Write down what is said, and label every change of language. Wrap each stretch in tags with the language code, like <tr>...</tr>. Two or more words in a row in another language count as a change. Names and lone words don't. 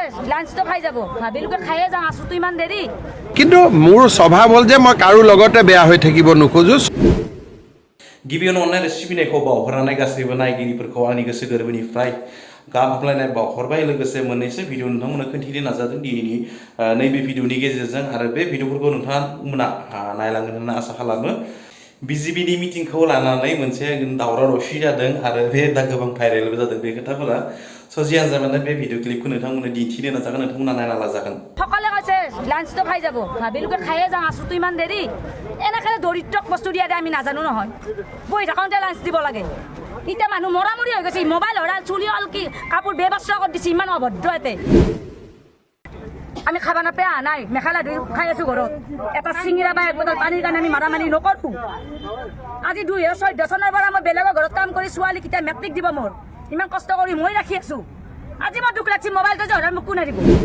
<as>লাঞ্চটো খাই যাব ভাবিলোকে খায়ে যাওঁ আছোতো ইমান দেৰি কিন্তু মোৰ স্বভাৱ হ'ল যে মই কাৰো লগতে বেয়া হৈ থাকিব নোখোজো</as> <brx>गिबियावनो अननाय सिबिनायखौ बावहरनानै गासैबो नायगिरिफोरखौ आंनि गोसो गोरबोनिफ्राय गाहाम हामलायनाय बावहरबाय लोगोसे मोननैसो भिडिअ नोंथांमोननो खोन्थिनो नाजादों दिनैनि नैबे भिडिअनि गेजेरजों आरो बे भिडिअफोरखौ नोंथांमोना नायलांगोन होनना आसा खालामो बिजेपिनि मिटिंखौ लानानै मोनसे दावराव दावसि जादों आरो बे दा गोबां भाइरेलबो जादों बे खोथाफोरा स' जियानो जाबानो बे भिडिअ क्लिपखौ नोंथांमोननो दिन्थिनो नाजागोन नोंथांमोना नायना लाजागोन</brx> <as>সকলে কৈছে লাঞ্চটো খাই যাব ভাবিলোকে খায়ে যাওঁ আছোতো ইমান দেৰি এনেকৈ দৰিদ্ৰক বস্তু দিয়া আমি নাজানো নহয় বহি থাকোঁতে লাঞ্চ দিব লাগে এতিয়া মানুহ মৰামৰি হৈ গৈছে মোবাইল হৰাল চুলি হল কি কাপোৰ বেবাস্ত্ৰ কৰি দিছে ইমান অভদ্ৰ এতে আমি খাবা নাপাই অহা নাই মেখেলা ধুই খাই আছো ঘৰত এটা চিঙিৰা বা এক বটল পানীৰ কাৰণে আমি মাৰামাৰি নকৰোঁ আজি 2014 চনৰ পৰা মই বেলেগৰ ঘৰত কাম কৰি ছোৱালীকেইটা মেট্ৰিক দিব মোৰ ইমান কষ্ট কৰি মই ৰাখি আছো আজি মই দুখ লাগছি মোবাইলটো যে হৰাই মোক কোনে দিব</as>